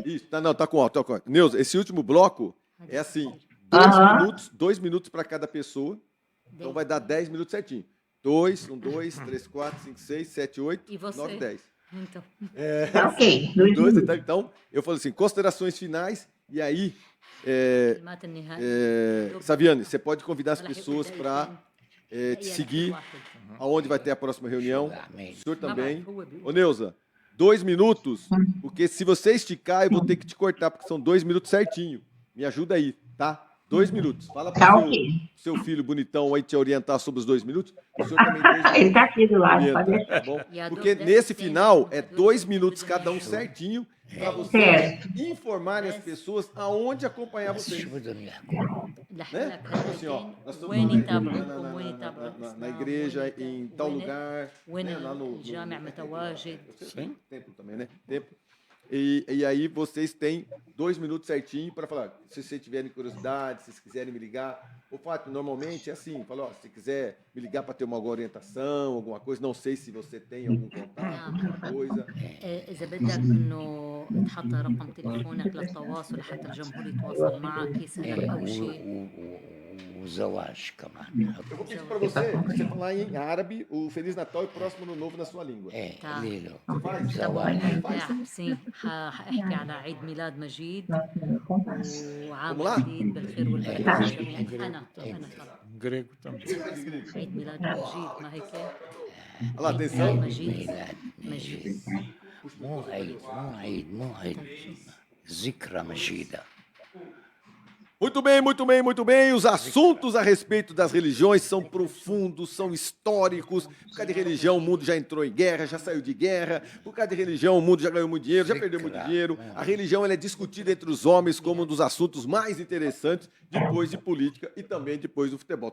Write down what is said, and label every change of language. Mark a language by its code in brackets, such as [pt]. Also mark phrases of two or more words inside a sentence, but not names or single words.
[pt] isso, não, tá com áudio, tá com áudio. Neuza, esse último bloco é assim, Aham. 2 minutos para cada pessoa, então vai dar 10 minutos certinho. 2, 1, 2, 3, 4, 5, 6, 7, 8, E você? 9, 10. Então, Tá ok. 2 Dois, minutos. então, eu falo assim, considerações finais, e aí, [ar] كلمات النهاية. [pt] Saviane, você pode convidar as pessoas para te seguir, aonde vai ter a próxima reunião, o senhor também. Ô, Neuza, 2 minutos, porque se você esticar, eu vou ter que te cortar, porque são 2 minutos certinho. Me ajuda aí, tá? 2 minutos. Fala Tá para ok. seu filho bonitão aí te orientar sobre os 2 minutos. O senhor também 2 minutos. Ele está aqui do lado, pode Orienta, deixar. tá bom? E a Porque dúvida nesse é se final tem é duas 2 minutos minutos de cada um reunião. certinho para vocês Certo. informarem as pessoas aonde acompanhar vocês. [ar] شو بدهم يحكوا؟ [pt] Né? [ar] لحالك [pt] Assim, ó, [ar] هالتين [pt] nós estamos [ar] وين [pt] na, [ar] يتابعوكم وين يتابعوا [pt] na [ar] الإسلام [pt] igreja, [ar] وين [pt] em tal lugar, [ar] وين [pt] né? Lá no [ar] الجامع متواجد. [pt] Sim. Tempo também, né? Tempo. E aí vocês têm 2 minutos certinho para falar. Se vocês tiverem curiosidade, se vocês quiserem me ligar. O Fátima, normalmente é assim, fala, ó, se quiser me ligar para ter uma orientação, alguma coisa, não sei se você tem algum contato, alguma coisa. [ar] إذا بدك إنه تحط رقم تليفونك للتواصل حتى الجمهور يتواصل معك يسألك أو شيء. وزواج كمان. [pt] Eu vou pedir para você falar em árabe o Feliz Natal e Próximo Ano Novo na sua língua. [ar] ايه تعال. ليلو [pt] Faz? [ar] زواج. sim حاحكي على عيد ميلاد مجيد وعام [pt] Vamos lá? [ar] جديد بالخير والبركة للجميع. أنا طبعا [pt] Grego também. [ar] عيد ميلاد مجيد ما هيك؟ [pt] Olha lá, atenção. [ar] مجيد ميلاد مجيد. مو عيد مو عيد مو عيد ذكرى مجيدة. [pt] Muito bem, muito bem, muito bem. Os assuntos a respeito das religiões são profundos, são históricos. Por causa de religião, o mundo já entrou em guerra, já saiu de guerra. Por causa de religião, o mundo já ganhou muito dinheiro, já perdeu muito dinheiro. A religião ela é discutida entre os homens como um dos assuntos mais interessantes, depois de política e também depois do futebol.